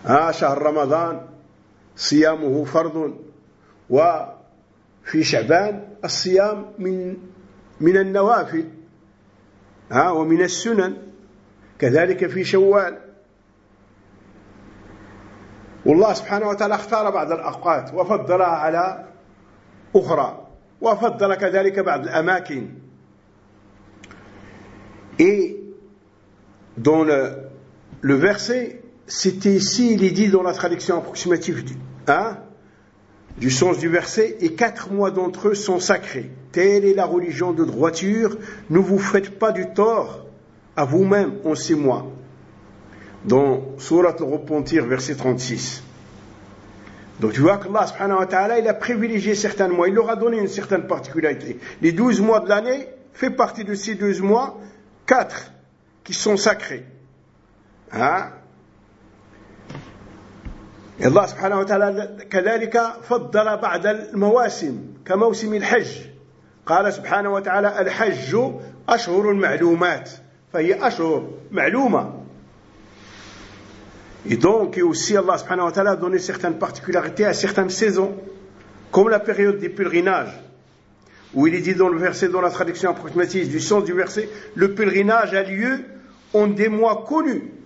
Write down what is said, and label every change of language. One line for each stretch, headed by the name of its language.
Arabic: شهر رمضان صيامه فرض، وفي شعبان الصيام من النوافل ومن السنن، كذلك في شوال. والله سبحانه وتعالى اختار بعض الأوقات وفضلها على أخرى، وفضل كذلك بعض الأماكن.
French: Et dans le verset, c'était ici, il est dit dans la traduction approximative du sens du verset, et quatre mois d'entre eux sont sacrés. Telle est la religion de droiture, ne vous faites pas du tort à vous-même en ces mois. Dans Surat al-Repentir, verset 36. Donc tu vois qu'Allah subhanahu wa ta'ala, il a privilégié certains mois, il leur a donné une certaine particularité. Les 12 mois de l'année font partie de ces 12 mois, 4 qui sont sacrés.
Arabic: Et Allah subhanahu wa ta'ala كذلك فضل بعض المواسم كموسم الحج. قال سبحانه وتعالى الحج أشهر المعلومات فهي أشهر معلومة.
French: Et donc et aussi Allah subhanahu wa ta'ala a donné certaines particularités à certaines saisons, comme la période des pèlerinages, où il est dit dans le verset, dans la traduction approximative du sens du verset, le pèlerinage a lieu en des mois connus.